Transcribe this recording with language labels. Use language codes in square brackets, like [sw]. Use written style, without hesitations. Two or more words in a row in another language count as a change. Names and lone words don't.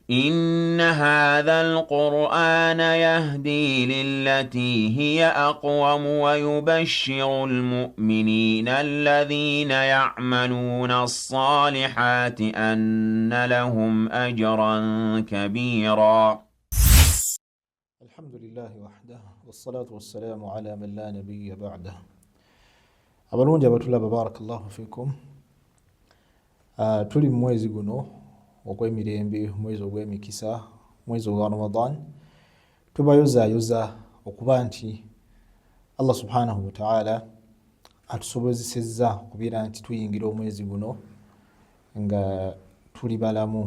[ar] إن هذا القرآن يهدي للتي هي أقوم ويبشر المؤمنين الذين يعملون الصالحات أن لهم أجرا كبيرا. الحمد لله وحده والصلاة والسلام على من لا نبي بعده. [lg] abalungi abatulaba [ar] بارك الله فيكم. [lg] Tuli mwezi guno ogw'emirembe, mwezi ogw'emikisa, mwezi wa Ramadan. Tubayozayoza okuba nti Allah [ar] سبحانه وتعالى [lg] atusobozesezza okubeera nti tuyingira omwezi guno nga tuli balamu.